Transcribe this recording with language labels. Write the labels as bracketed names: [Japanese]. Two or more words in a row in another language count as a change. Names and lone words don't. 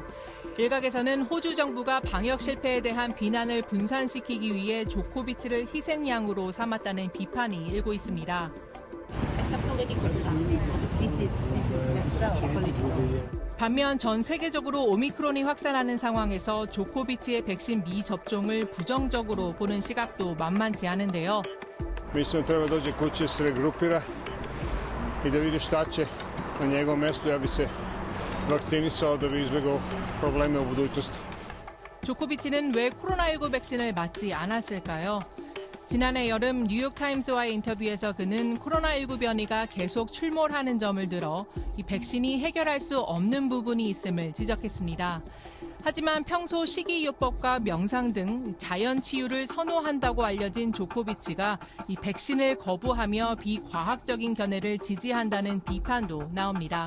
[Korean] 일각에서는 호주 정부가 방역 실패에 대한 비난을 분산시키기 위해 조코비치를 희생양으로 삼았다는 비판이 일고 있습니다. 반면 전 세계적으로 오미크론이 확산하는 상황에서 조코비치의 백신 미접종을 부정적으로 보는 시각도 만만치 않은데요. [Bosnian] Mislim treba dođe kući, se regrupira i da vidi šta će na njegovom mjestu. Ja bi se vakcinisao da bi izbjegao probleme u budućnosti. [Korean] 조코비치는 왜 코로나19 백신을 맞지 않았을까요? 지난해 여름 뉴욕타임스와의 인터뷰에서 그는 코로나19 변이가 계속 출몰하는 점을 들어 이 백신이 해결할 수 없는 부분이 있음을 지적했습니다. 하지만 평소 식이요법과 명상 등 자연 치유를 선호한다고 알려진 조코비치가 이 백신을 거부하며 비과학적인 견해를 지지한다는 비판도 나옵니다.